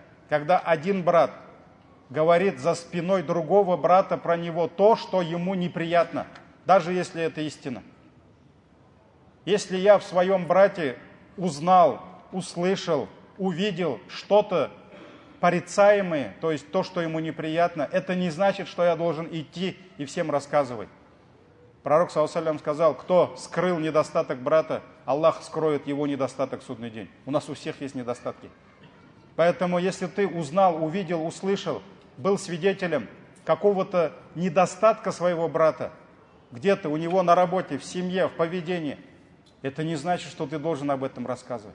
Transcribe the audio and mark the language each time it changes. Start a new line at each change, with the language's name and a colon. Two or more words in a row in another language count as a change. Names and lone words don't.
Russian: когда один брат говорит за спиной другого брата про него то, что ему неприятно, даже если это истина. Если я в своем брате узнал, услышал, увидел что-то порицаемое, то есть то, что ему неприятно, это не значит, что я должен идти и всем рассказывать. Пророк,
Arabic: صلى الله عليه وسلم,
Russian: сказал: кто скрыл недостаток брата, Аллах скроет его недостаток в судный день. У нас у всех есть недостатки. Поэтому, если ты узнал, увидел, услышал, был свидетелем какого-то недостатка своего брата, где-то у него на работе, в семье, в поведении, это не значит, что ты должен об этом рассказывать.